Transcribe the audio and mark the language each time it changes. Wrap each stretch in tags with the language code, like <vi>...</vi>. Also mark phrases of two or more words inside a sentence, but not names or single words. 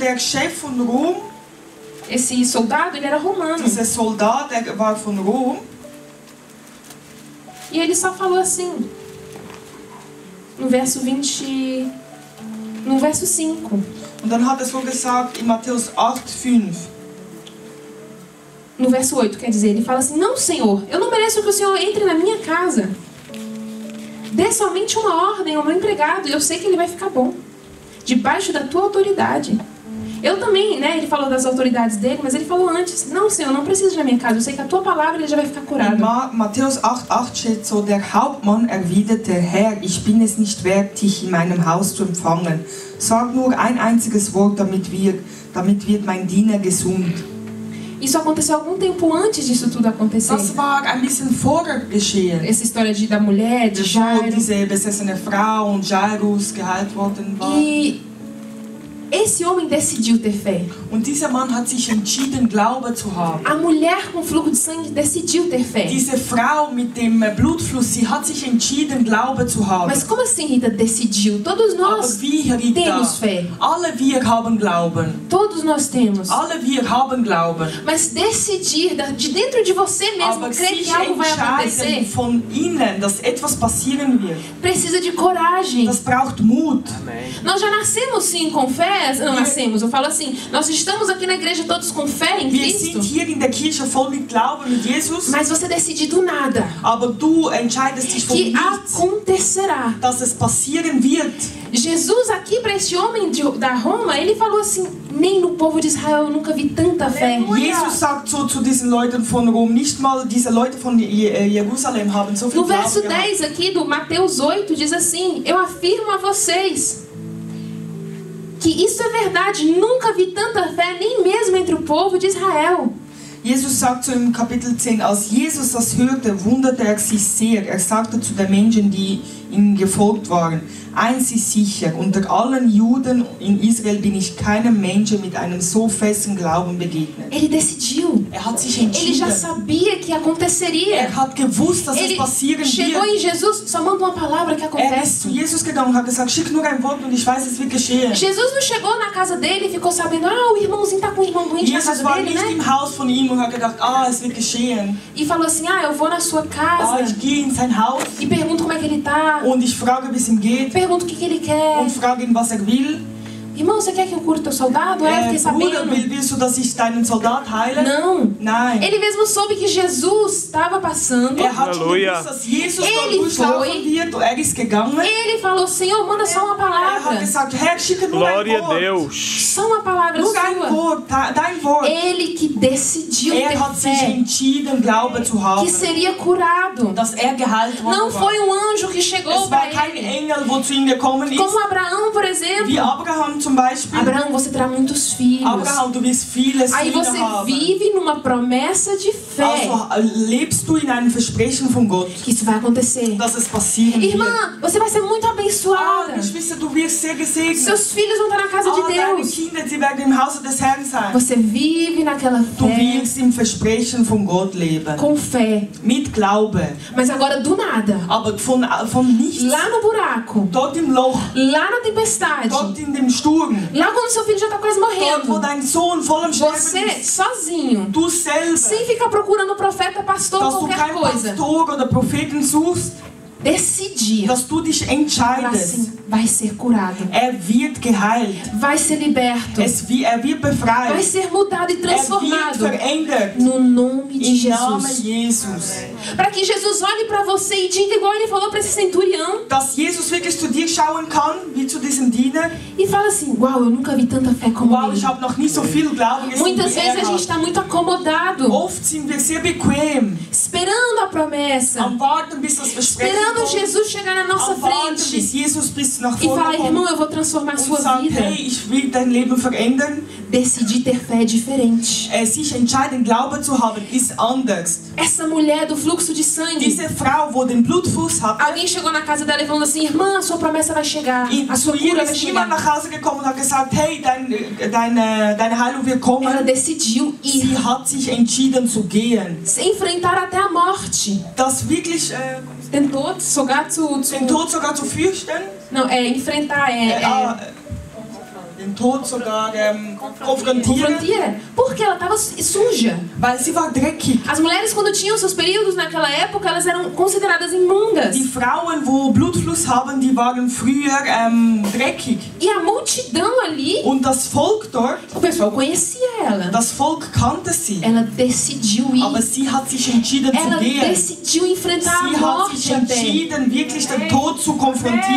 <de>Und der Chef von Rom,</de> <pt>esse soldado, ele era romano.</pt> <de>Dieser Soldat, der war von Rom.</de> <pt>E ele só falou assim, no verso 5.</pt> <de>Und dann hat er so gesagt in Matthäus 8,5.</de> <pt>No verso 8, quer dizer, ele fala assim: não, Senhor, eu não mereço que o Senhor entre na minha casa. Dê somente uma ordem ao meu empregado e eu sei que ele vai ficar bom, debaixo da tua autoridade. Eu também, né, ele falou das autoridades dele, mas ele falou antes: não, Senhor, não precisa ir na minha casa, eu sei que a tua palavra ele já vai ficar curado.</pt> <de>In Matthäus 8,8 steht so: Der Hauptmann erwiderte: Herr, ich bin es nicht wert, dich in meinem Haus zu empfangen. Sag nur ein einziges Wort, damit wird mein Diener gesund.</de> <pt>Isso aconteceu algum tempo antes disso tudo acontecer.</pt> <de>Das war ein bisschen vorher geschehen.</de> <pt>Essa história da mulher, de Jairo.</pt> <de>Diese besessene Frau und Jairus geheilt worden war.</de> <pt>E esse homem decidiu ter fé.</pt> <de>Und dieser Mann hat sich entschieden, Glaube zu haben.</de> <pt>A mulher com fluxo de sangue decidiu ter fé.</pt> <de>Diese Frau mit dem Blutfluss, sie hat sich entschieden, Glaube zu haben.</de> <pt>Mas como assim, Rita, decidiu? Todos nós temos fé.</pt> <de>Alle wir haben Glauben.</de> <pt>Todos nós temos.</pt> <de>Alle wir haben Glauben.</de> <pt>Mas decidir de dentro de você mesmo, crer que algo vai acontecer,</pt> <de>von innen, dass etwas passieren wird,</de> <pt>precisa de coragem.</pt> <de>Das braucht Mut.</de> <pt>Nós já nascemos sim com fé. Não nascemos, eu falo assim, nós estamos aqui na igreja todos com fé em</pt> <de>Wir</de> <pt>Cristo.</pt> <de>sind hier in der Kirche voll mit Glauben mit Jesus.</de> <pt>Mas você decide do nada.</pt> <de>Aber du entscheidest dich von</de> <pt>Que</pt> <de>nichts,</de> <pt>acontecerá.</pt> <de>dass es passieren wird.</de> <pt>Jesus aqui para esse homem da Roma, ele falou assim: nem no povo de Israel eu nunca vi tanta fé.</pt> <de>Jesus sagt so zu diesen Leuten von Rom, nicht mal diese Leute von Jerusalem haben so viel</de> <pt>No verso</pt> <de>Glauben gehabt.</de> <pt>10 aqui do Mateus 8 diz assim: eu afirmo a vocês que isso é verdade, nunca vi tanta fé nem mesmo entre o povo de Israel.</pt> <de>Jesus sagt so im Kapitel 10, als Jesus das hörte, wunderte er sich sehr. Er sagte zu den Menschen, die ihm gefolgt waren: Eins ist sicher, unter allen Juden in Israel bin ich keinem Menschen mit einem so festen Glauben begegnet.</de> <pt>Ele decidiu.</pt> <de>Er hat sich</de> <pt>Ele</pt> <de>entschieden.</de> <pt>já sabia que aconteceria.</pt> <de>Er hat gewusst, dass es</de> <pt>Ele</pt> <de>passieren</de> <pt>chegou</pt> <de>wird.</de> <pt>em Jesus, só manda uma palavra que</pt> <de>Er ist</de> <pt>acontece.</pt> <de>zu Jesus gegangen und hat gesagt: Schick nur ein Wort und ich weiß, es wird geschehen.</de> <pt>Jesus não chegou na casa dele e ficou sabendo: o irmãozinho tá com o irmão doente na</pt> <de>Jesus</de> <pt>casa</pt> <de>war</de> <pt>dele,</pt> <de>nicht</de> <pt>né?</pt> <de>im Haus von ihm und hat gedacht: es wird geschehen.</de> <pt>E falou assim: eu vou na sua casa</pt> <de>Ich gehe in sein Haus</de> <pt>e pergunto como é que ele tá.</pt> <de>und ich frage, wie es ihm geht</de> <pt>Pergunto o que ele quer.</pt> <de>und frage ihn, was will.</de> <pt>Irmão, você quer que eu cure teu soldado? Fiquei</pt> <de>Bruder,</de> <pt>sabendo.</pt> <de>willst du, dass ich deinen Soldat heile?</de> <pt>Não.</pt> <de>Nein.</de> <pt>Ele mesmo soube que Jesus estava passando.</pt> <de>Hat schon gewusst, dass Jesus dort</de> <pt>Ele</pt> <de>durchlaufen</de> <pt>foi.</pt> <de>wird. Er ist gegangen.</de> <pt>Ele falou: Senhor, manda só uma</pt> <de>Er hat</de> <pt>palavra.</pt> <de>gesagt: Herr, schicke nur ein</de> <pt>Glória a</pt> <de>Wort.</de> <pt>Deus. Só uma palavra</pt> <de>Nur ein</de> <pt>sua.</pt> <de>Wort, dein Wort.</de> <pt>Ele que decidiu</pt> <de>Er</de> <pt>ter</pt> <de>hat sich</de> <pt>fé,</pt> <de>entschieden, Glaube zu haben.</de> <pt>que seria curado.</pt> <de>Dass er geheilt worden</de> <pt>Não</pt> <de>war.</de> <pt>foi um anjo que chegou</pt> <de>Es war</de> <pt>para</pt> <de>kein</de> <pt>ele.</pt> <de>Engel, wo zu ihm gekommen ist.</de> <pt>Como Abraão, por</pt> <de>Wie</de> <pt>exemplo.</pt> <de>Abraham zum Beispiel.</de> <pt>Abraão, você terá muitos filhos.</pt> <de>Abraham, du wirst viele</de> <pt>Aí</pt> <de>Söhne</de> <pt>você</pt> <de>haben.</de> <pt>vive numa promessa de fé</pt> <de>Also lebst du in einem Versprechen von Gott,</de> <pt>que isso vai acontecer.</pt> <de>dass es passieren wird.</de> <pt>Irmã, você vai ser muito abençoada.</pt> <de>Geschwister, du wirst sehr gesegnet.</de> <pt>Seus filhos vão estar na casa de</pt> <de>Deine</de> <pt>Deus.</pt> <de>Kinder, sie werden im Hause des Herrn sein.</de> <pt>Você vive naquela</pt> <de>Du</de> <pt>fé,</pt> <de>wirst im Versprechen von Gott leben.</de> <pt>com fé.</pt> <de>Mit Glaube.</de> <pt>Mas agora do nada,</pt> <de>Aber von nichts.</de> <pt>lá no buraco,</pt> <de>Dort im Loch.</de> <pt>lá na tempestade,</pt> <de>Dort in dem Sturm.</de> <pt>lá quando seu filho já está quase</pt> <de>Dort, wo</de> <pt>morrendo,</pt> <de>dein Sohn voll am Sterben</de> <pt>você</pt> <de>ist.</de> <pt>sozinho,</pt> <de>Du selber.</de> <pt>sem ficar procurando profeta, pastor,</pt> <de>Dass du</de> <pt>qualquer</pt> <de>keinen</de> <pt>coisa,</pt> <de>Pastor oder Propheten suchst.</de> <pt>decidir,</pt> <de>Dass du dich</de> <pt>falar</pt> <de>entscheidest.</de> <pt>assim, vai ser curado,</pt> <de>Er wird geheilt.</de> <pt>vai ser liberto,</pt> <de>Er wird</de> <pt>vai</pt> <de>befreit.</de> <pt>ser mudado e</pt> <de>Er wird</de> <pt>transformado</pt> <de>verändert.</de> <pt>no nome de</pt> <de>Im Namen</de> <pt>Jesus.</pt> <de>Jesus.</de> <pt>Para que Jesus olhe para você e diga igual ele falou para esse centurião</pt> <de>Dass Jesus wirklich zu dir schauen kann, wie zu diesem Diener.</de> <pt>e fala assim: uau, eu nunca vi tanta fé como</pt> <de>Wow,</de> <pt>ele.</pt> <de>ich habe noch nie so viel Glauben gesehen</de> <pt>Muitas</pt> <de>wie</de> <pt>vezes a</pt> <de>er</de> <pt>gente</pt> <de>hat.</de> <pt>está muito acomodado,</pt> <de>Oft sind wir sehr bequem,</de> <pt>esperando a promessa,</pt> <de>am Warten, bis das Versprechen</de> <pt>esperando</pt> <de>kommt,</de> <pt>Jesus chegar na nossa</pt> <de>am Warten, bis</de> <pt>frente</pt> <de>Jesus bis nach</de> <pt>e falar:</pt> <de>vorne</de> <pt>irmão,</pt> <de>kommt</de> <pt>eu vou transformar a</pt> <de>und</de> <pt>sua</pt> <de>sagt,</de> <pt>vida.</pt> <de>hey, ich will dein Leben verändern.</de> <pt>Decidir ter fé é diferente.</pt> <de>Sich entscheiden, Glaube zu haben, ist anders.</de> <pt>Essa mulher do fluxo de sangue,</pt> <de>Diese Frau, wo den Blutfuß hat,</de> <pt>alguém chegou na casa dela e falou assim: irmã, a sua promessa vai chegar, a</pt> <de>zu</de> <pt>sua</pt> <de>ihr</de> <pt>cura vai</pt> <de>ist jemand</de> <pt>chegar.</pt> <de>nach Hause gekommen und hat gesagt, hey, deine Heilung wird kommen.</de> <pt>Ela decidiu</pt> <de>Sie</de> <pt>ir,</pt> <de>hat sich entschieden zu gehen.</de> <pt>se enfrentar até a morte.</pt> <de>Das wirklich</de> <pt>Tentou sogar</pt> <de>den Tod sogar zu fürchten.</de> <pt>Não, enfrentar,</pt> <de>den Tod sogar konfrontieren, confrontieren.</de> <pt>Porque ela estava suja.</pt> <de>weil sie war dreckig.</de> <pt>As mulheres, quando tinham seus períodos naquela época, elas eram consideradas imundas.</pt> <de>Die Frauen, wo Blutfluss haben, die waren früher dreckig.</de> <pt>E a multidão ali,</pt> <de>Und das Volk dort,</de> <pt>o pessoal conhecia ela.</pt> <de>das Volk kannte sie.</de> <pt>Ela decidiu</pt> <de>Aber</de> <pt>ir.</pt> <de>sie hat sich entschieden zu</de> <pt>Ela</pt> <de>gehen.</de> <pt>decidiu enfrentar</pt> <de>Sie</de> <pt>a</pt> <de>hat sich</de> <pt>morte até.</pt> <de>entschieden, wirklich den Tod zu konfrontieren.</de>